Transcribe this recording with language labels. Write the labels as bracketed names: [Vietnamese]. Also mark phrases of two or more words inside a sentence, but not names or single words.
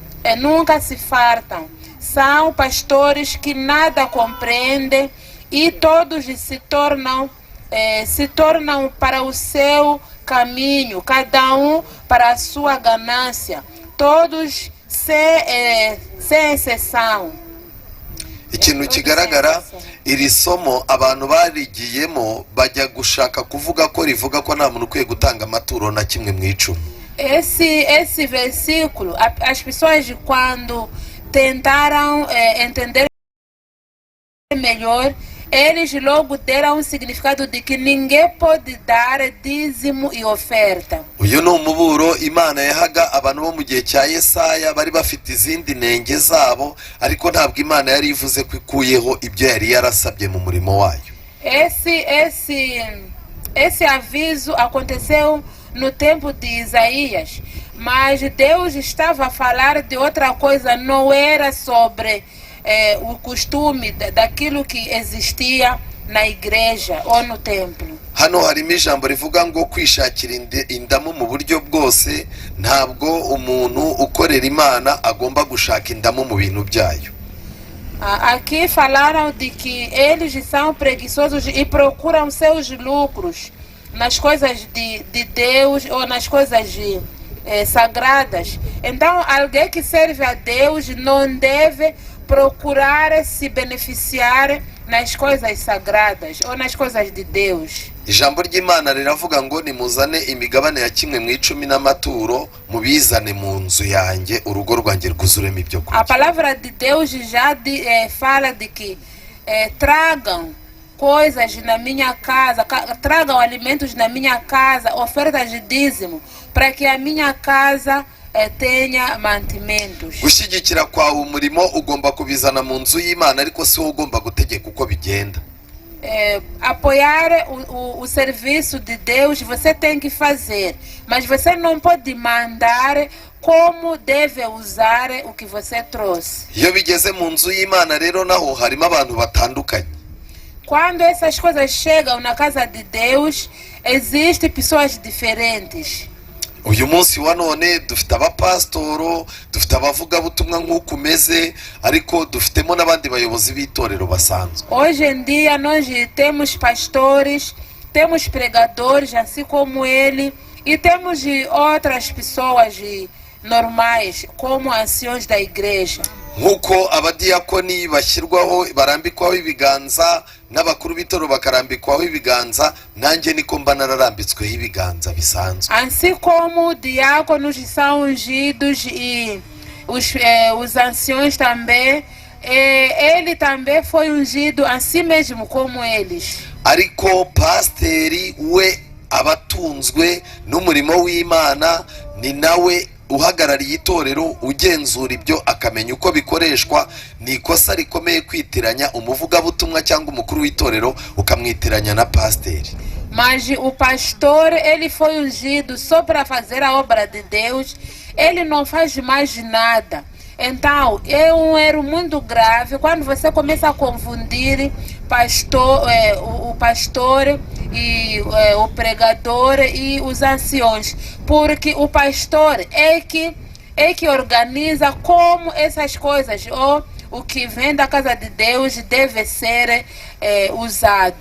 [Portuguese] São pastores que nada compreendem, e todos se tornam para o seu caminho, cada um para a sua ganância, todos sem exceção. [Kinyarwanda] ikintu kigaragara iri somo abantu barigiyemo bajya gushaka kuvuga ko rivuga ko nta muntu ukwiye gutanga amaturo na kimwe mu icumi. [Portuguese] Esse versículo, as pessoas quando tentaram entender melhor, eles logo deram um significado de que ninguém pode dar dízimo e oferta. [Kinyarwanda] Uyu ni umuburo Imana yahaga abantu bo mu gihe cya Yesaya bari bafite izindi nenge zabo, ariko ntabwo Imana yari ivuze ko ikuyeho ibyo yari yarasabye mu murimo wayo. [Portuguese] Esse aviso aconteceu no tempo de Isaías, mas Deus estava a falar de outra coisa, não era sobre o costume daquilo que existia na igreja ou no templo. [Kinyarwanda] Hano harimo ijambo rivuga ngo kwishakira indamu mu buryo bwose, ntabwo umuntu ukorera Imana agomba gushaka indamu mu bintu byayo. [Portuguese] Aqui falaram de que eles são preguiçosos e procuram seus lucros nas coisas de Deus ou nas coisas sagradas. Então, alguém que serve a Deus não deve procurar se beneficiar nas coisas sagradas ou nas coisas de Deus. [Kinyarwanda] Ijambo ry'Imana riravuga ngo nimuzane imigabane ya kimwe mu icumi n'amaturo mubizane mu nzu yanjye, urugo rwanjye rwuzuremo ibyo kurya. [Portuguese] A palavra de Deus já fala de que tragam coisas na minha casa, tragam alimentos na minha casa, ofertas de dízimo, para que a minha casa tenha mantimentos. [Kinyarwanda] Gushyigikira kwawe umurimo ugomba kubizana mu nzu y'Imana, ariko si wowe ugomba gutegeka uko bigenda. [Portuguese] Apoiar o serviço de Deus você tem que fazer, mas você não pode mandar como deve usar o que você trouxe. [Kinyarwanda] Iyo bigeze mu nzu y'Imana rero naho harimo abantu batandukanye. [Portuguese] Quando essas coisas chegam na casa de Deus, existem pessoas diferentes. [Kinyarwanda] Uyu munsi wa none dufite abapastoro, dufite abavugabutumwa nk'uko umeze, ariko dufitemo n'abandi bayobozi b'itorero basanzwe. [Portuguese] Hoje em dia nós temos pastores, temos pregadores assim como ele, e temos outras pessoas normais como anciões da igreja. [Kinyarwanda] Nk'uko abadiyakoni bashyirwaho barambikwaho ibiganza n'abakuru b'itoro bakarambikwaho ibiganza, nanjye niko mba nararambitsweho ibiganza bisanzwe. [Portuguese] Assim como diáconos são ungidos e os anciões também, ele também foi ungido assim mesmo como eles. [Kinyarwanda] Ariko pasteri we abatunzwe n'umurimo w'Imana, ni nawe uhagarariye itorero, ugenzura ibyo akamenya uko bikoreshwa. Ni ikosa rikomeye kwitiranya umuvugabutumwa cyangwa umukuru w'itorero ukamwitiranya na pasteri. [Portuguese] Mas o pastor, ele foi ungido só para fazer a obra de Deus, ele não faz mais nada. Então, é um erro muito grave quando você começa a confundir o pastor e o pregador e os anciões, porque o pastor é que organiza como essas coisas ou o que vem da casa de Deus deve ser usado.